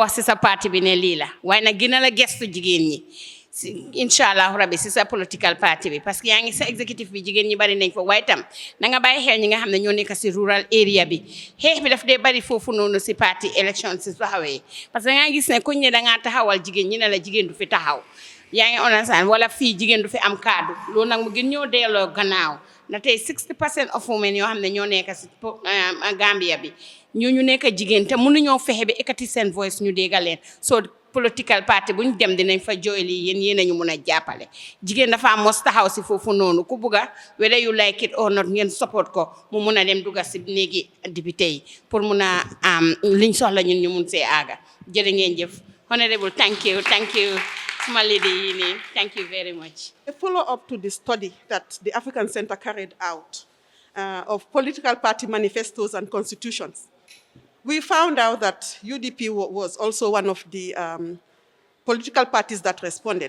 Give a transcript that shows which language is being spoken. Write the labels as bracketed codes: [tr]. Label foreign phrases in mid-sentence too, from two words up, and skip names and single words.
[wo] wax si sa parti bi ne lii la waaye nag gën a la gestu jigéen ñi [ar] incha allah rabbi [wo] si sa [en] political party [wo] bi parce que yaa ngi sa executive bi jigéen ñi bari nañ fa waaye tam na nga bàyyi xel ñi nga xam ne ñoo nekk si [en] rural area [wo] bi xeex bi daf dee bari foofu noonu si [en] party election [wo] si taxawee parce que nga gis ne kuñ ne dangaa taxawal jigéen ñi ne la jigéen du fi taxaw yaa ngi understand wala fii jigéen du fi am kaddu loolu nag mu gën ñoo delloo gannaaw na tey 60% [en] of women [wo] yoo xam ne ñoo nekk si Gambia bi ñu nekk jigéen te mënuñoo fexe ba ekkati seen voice ñu déggal leen so [en] political party [wo] buñ dem dinañ fa jooy lii yéen ñu mun a jàppale jigéen dafa mos taxaw si foofu noonu ku bugga [en] whether you like it or not [wo] ngeen support ko mu mun a dem dugga si néegi député yi pour mun a liñ soxla ñun ñu mun see aaga jërë ngeen jëf [en] honorable thank you my lady thank you very much. A follow-up to the study that the African Center carried out of political party manifestos and constitutions. We found out that UDP was also one of the political parties that responded.